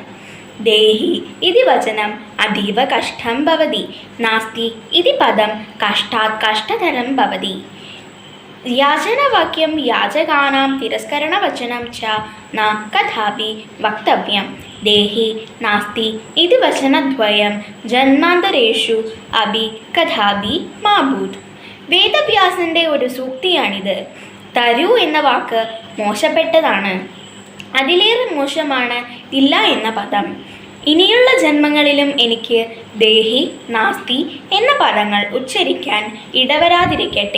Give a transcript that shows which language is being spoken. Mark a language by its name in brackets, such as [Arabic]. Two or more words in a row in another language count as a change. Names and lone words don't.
[Sanskrit] देहि इति वचनम् अतीव कष्टं भवति, नास्ति इति पदं कष्टात् कष्टतरं भवति। याचनवाक्यं याचकानां तिरस्करणवचनं च न कदापि वक्तव्यं। देहि नास्ति इति वचनद्वयं जन्मान्तरेषु अपि कदापि मा भूत्। [Malayalam] വേദവ്യാസൻ്റെ ഒരു സൂക്തിയാണിത്. തരൂ എന്ന വാക്ക് മോശപ്പെട്ടതാണ്, അതിലേറെ മോശമാണ് ഇല്ല എന്ന പദം. ഇനിയുള്ള ജന്മങ്ങളിലും എനിക്ക് [Sanskrit] ദേഹി നാസ്തി [Malayalam] എന്ന പദങ്ങൾ ഉച്ചരിക്കാൻ ഇടവരാതിരിക്കട്ടെ.